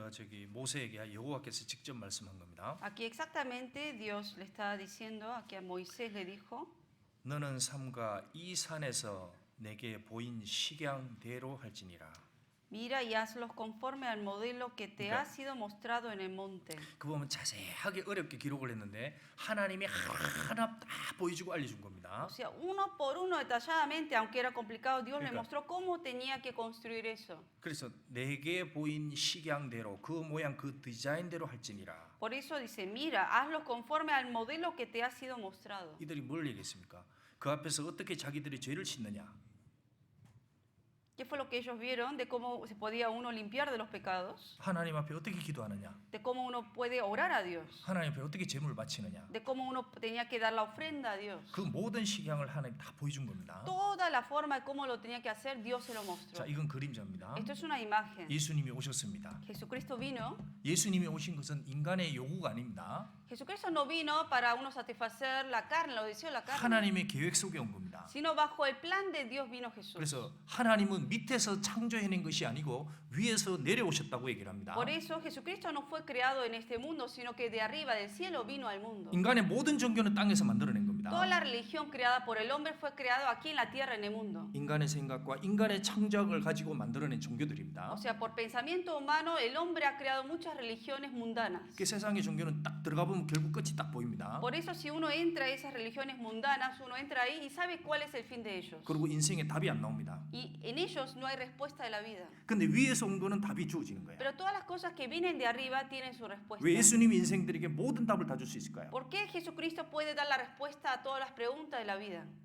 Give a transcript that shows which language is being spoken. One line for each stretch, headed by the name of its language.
Korean: 이 모세에게 여호와께서 직접 말씀한 겁니다.
Spanish: Aquí exactamente Dios le está diciendo, aquí a Moisés le dijo,
Korean: 너는 삼가 이 산에서 내게 보인 식양대로 할지니라.
Spanish: mira y hazlos conforme al modelo que te ha sido mostrado en el monte.
Korean: 그 보면 자세하게 어렵게 기록을 했는데 하나님이 하나하나 다 보여주고 알려준 겁니다.
Spanish: O sea, uno por uno detalladamente, aunque era complicado, Dios le
Korean: 그러니까.
Spanish: mostró cómo tenía que construir eso.
Korean: 그래서 내게 보인 식양대로 그 모양 그 디자인대로 할지니라.
Spanish: Por eso dice, mira, hazlos conforme al modelo que te ha sido mostrado.
Korean: 이들이 뭘 얘기했습니까? 그 앞에서 어떻게 자기들이 죄를 씻느냐?
Spanish: ¿Qué fue lo que ellos vieron de cómo se podía uno limpiar de los pecados?
Korean: 하나님 앞에 어떻게 기도하느냐?
Spanish: De cómo uno puede orar a Dios.
Korean: 하나님 앞에 어떻게 제물을 바치느냐?
Spanish: De cómo uno tenía que dar la ofrenda a Dios.
Korean: 그 모든 식양을 하나님 다 보여준 겁니다.
Spanish: Toda la forma de cómo lo tenía que hacer, Dios se lo mostró.
Korean: 자, 이건 그림자입니다.
Spanish: Esto es una imagen.
Korean: 예수님이 오셨습니다.
Spanish: Jesucristo vino.
Korean: 예수님이 오신 것은 인간의 요구가 아닙니다.
Spanish: Jesucristo no vino para uno satisfacer la carne, los deseos de la carne,
Korean: 하나님의 계획 속에 온 겁니다.
Spanish: sino bajo el plan de Dios vino Jesús.
Korean: 그래서 하나님은 밑에서 창조해낸 것이 아니고 위에서 내려오셨다고 얘기를 합니다.
Spanish: Por eso Jesucristo no fue creado en este mundo, sino que de arriba del cielo vino al mundo.
Korean: 인간의 모든 종교는 땅에서 만들어낸 겁니다.
Spanish: Toda la religión creada por el hombre fue creado aquí en la tierra, en el mundo.
Korean: 인간의 생각과 인간의 창작을 가지고 만들어낸 종교들입니다.
Spanish: O sea, por pensamiento humano, el hombre ha creado muchas religiones mundanas.
Korean: 그 세상의 종교는 딱 들어가 보면 결국 끝이 딱 보입니다.
Spanish: Por eso, si uno entra a esas religiones mundanas, uno entra ahí y sabe cuál es el fin de ellos.
Korean: 그리고 인생에 답이 안 나옵니다.
Spanish: Y en ellos no hay respuesta de la vida.
Korean: 근데 위에서 온 거는 답이 주어지는 거예요.
Spanish: Pero todas las cosas que vienen de arriba tienen su respuesta.
Korean: 왜 예수님이 인생들에게 모든 답을 다 줄 수 있을까요?
Spanish: ¿Por qué Jesucristo puede dar la respuesta a todas las preguntas de la vida?